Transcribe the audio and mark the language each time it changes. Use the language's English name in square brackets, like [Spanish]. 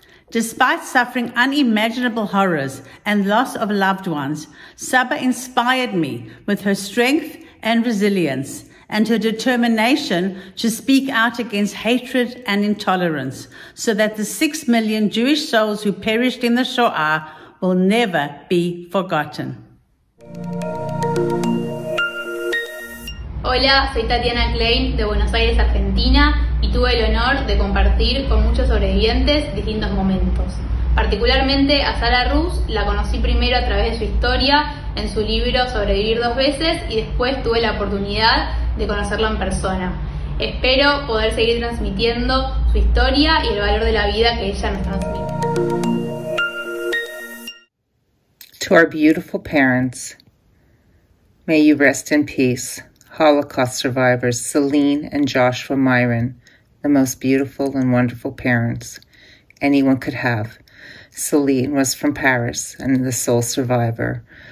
[English] Despite suffering unimaginable horrors and loss of loved ones, Saba inspired me with her strength and resilience and her determination to speak out against hatred and intolerance so that the 6 million Jewish souls who perished in the Shoah will never be forgotten. [Spanish] Hola, soy Tatiana Klein de Buenos Aires, Argentina, y tuve el honor de compartir con muchos sobrevivientes distintos momentos. Particularmente a Sara Rus la conocí primero a través de su historia en su libro Sobrevivir 2 veces y después tuve la oportunidad de conocerla en persona. Espero poder seguir transmitiendo su historia y el valor de la vida que ella nos transmite. [English] To our beautiful parents, may you rest in peace. Holocaust survivors Celine and Joshua Myron, the most beautiful and wonderful parents anyone could have. Celine was from Paris and the sole survivor.